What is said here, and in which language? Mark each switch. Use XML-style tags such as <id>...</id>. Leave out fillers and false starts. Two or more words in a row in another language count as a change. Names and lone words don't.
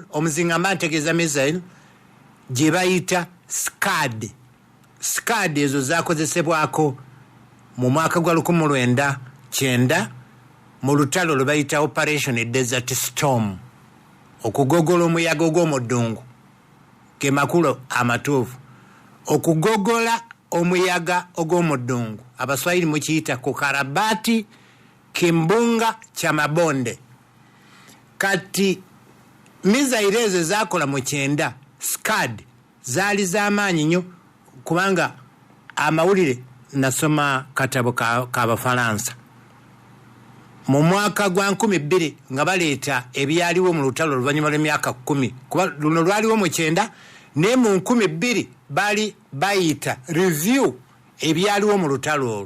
<lg>Omuzinga mba ntegeeza missile gye bayita Scad ezo zakozesebwako mu mwaka gwa 1990 mu lutalo lwe bayita Operation Desert Storm, okugogola omuyaga ogw'omuddungu ke makulu amatuufu, okugogola omuyaga ogw'omuddungu abaswahili mukiyita</lg> <sw>kukarabati kimbunga cha mabonde.</sw> <lg>Kati missile ezo zakola mu 9 Scad zaali z'amaanyi nnyo kubanga amawulire nasoma katabo k'Abafalansa mu mwaka gwa 2000 nga baleeta ebyaliwo mu lutalo oluvannyuma lw'emyaka 10 kuba luno lwaliwo mu 9 ne mu 2000 bali bayita review ebyaliwo mu lutalo olwo.</lg>